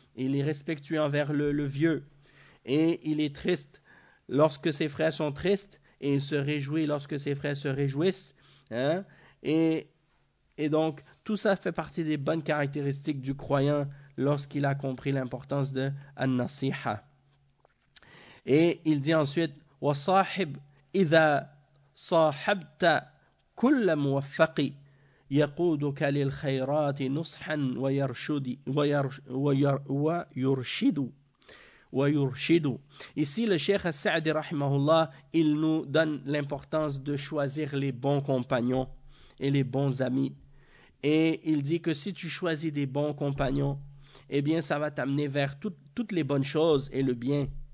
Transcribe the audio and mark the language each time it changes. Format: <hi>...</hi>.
<fr>Il est respectueux envers le vieux. Et il est triste lorsque ses frères sont tristes. Et il se réjouit lorsque ses frères se réjouissent. Et donc, tout ça fait partie des bonnes caractéristiques du croyant lorsqu'il a compris l'importance de An-Nasiha. Et il dit ensuite,</fr> <ar>وَصَاحِبْ إِذَا صَاحَبْتَ كُلَّ مُوَفَّقِي يقودك للخيرات نصحا ويرشد ويرشد ويرشد.</ar> <fr>Ici, le Cheikh As-Sa'di rahimahullah, il nous donne l'importance de choisir les bons compagnons et les bons amis. Et il dit que si tu choisis des bons compagnons, eh bien, ça va t'amener vers toutes les bonnes choses et le bien.</fr>